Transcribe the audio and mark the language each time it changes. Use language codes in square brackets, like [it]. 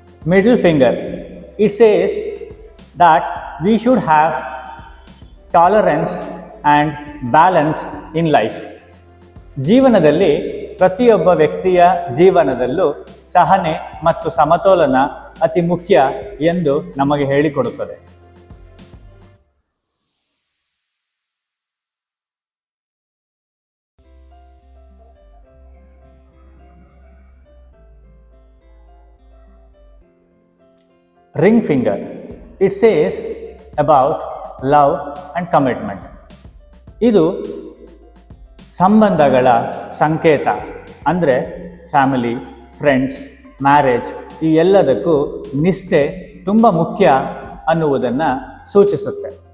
[en] Middle finger, it says that we should have tolerance and balance in life. [kn] ಜೀವನದಲ್ಲಿ ಪ್ರತಿಯೊಬ್ಬ ವ್ಯಕ್ತಿಯ ಜೀವನದಲ್ಲೂ ಸಹನೆ ಮತ್ತು ಸಮತೋಲನ ಅತಿ ಮುಖ್ಯ ಎಂದು ನಮಗೆ ಹೇಳಿಕೊಡುತ್ತದೆ. [en] Ring finger, it says about love and commitment. [kn] ಇದು ಸಂಬಂಧಗಳ ಸಂಕೇತ. ಅಂದರೆ ಫ್ಯಾಮಿಲಿ, ಫ್ರೆಂಡ್ಸ್, ಮ್ಯಾರೇಜ್ ಈ ಎಲ್ಲದಕ್ಕೂ ನಿಷ್ಠೆ ತುಂಬ ಮುಖ್ಯ ಅನ್ನುವುದನ್ನು ಸೂಚಿಸುತ್ತೆ.